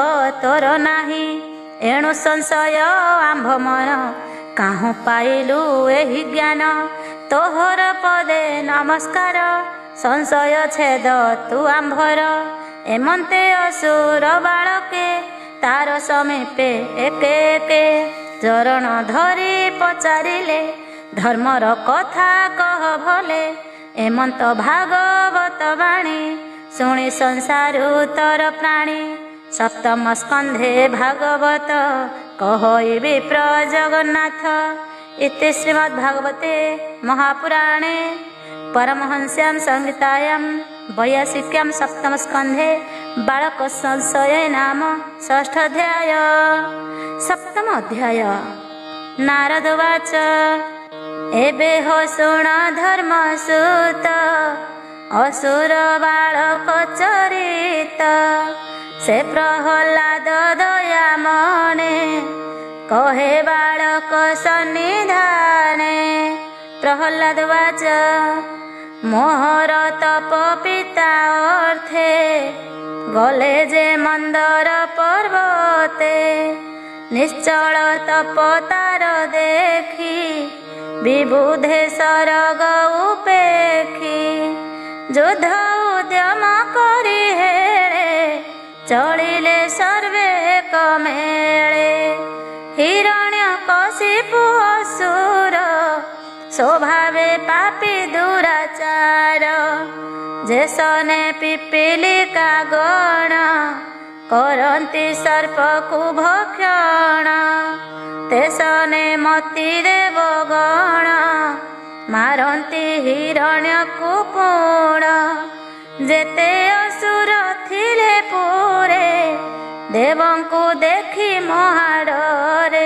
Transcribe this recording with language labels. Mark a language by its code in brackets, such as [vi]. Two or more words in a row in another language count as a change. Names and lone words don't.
[or] ତୋର ନାହି ଏଣୁ ସଂଶୟ ଆମ୍ଭ ମନ କାହୁ ପାଇଲୁ ଏହି ଜ୍ଞାନ ତୋହର ପଦେ ନମସ୍କାର ସଂଶୟ ଛେଦ ତୁ ଆମ୍ଭର ଏମନ୍ତେ ଅସୁର ବାଳକେ ତାର ସମୀପେ ଏକେ ଏକେ ଚରଣ ଧରି ପଚାରିଲେ ଧର୍ମର କଥା କହ ଭଲେ ଏମନ୍ତ ଭାଗବତ ବାଣୀ ଶୁଣି ସଂସାରୁ ତର ପ୍ରାଣୀ ସପ୍ତମ ସ୍କନ୍ଧେ ଭାଗବତ କହଇ ବିପ୍ର ଜଗନ୍ନାଥ [sa] इति श्रीमद्भागवते महापुराणे परमहंस्यां संहितायां 82 सप्तम स्कंधे बालक संशय नाम षष्ठ अध्याय। सप्तम अध्याय। नारद उवाच [or] ଏବେ ହୋ ଶୁଣ ଧର୍ମସୁତ ଅସୁର ବାଳକ ଚରିତ ସେ ପ୍ରହ୍ଲାଦ ଦୟା ମନେ କହେ ବାଳକ ସନ୍ନିଧାନେ। ପ୍ରହ୍ଲାଦ ଉବାଚ ମୋହର ତପ ପିତା ଅର୍ଥେ ଗଲେ ଯେ ମନ୍ଦର ପର୍ବତେ ନିଶ୍ଚଳ ତପ ତାର ଦେଖି ବିବୁଧେ ସରଗ ଉପେଖି ଯୁଦ୍ଧ ଉଦ୍ୟମ କରି ହେଳେ ଚଳିଲେ ସର୍ବେ କମେଳେ ହିରଣ୍ୟ କଶିପୁ ଅସୁର ସ୍ୱଭାବେ ପାପୀ ଦୁରାଚାର ଯେସନେ ପିପୀଳିକା ଗଣ କରନ୍ତି ସର୍ପକୁ ଭକ୍ଷଣ ତେସନେ ମତି ଦେବ ଗଣ ମାରନ୍ତି ହିରଣ୍ୟକୁ ପୁଣ ଯେତେ ଅସୁର ଥିଲେ ପୁରେ ଦେବଙ୍କୁ ଦେଖି ମହାଡରେ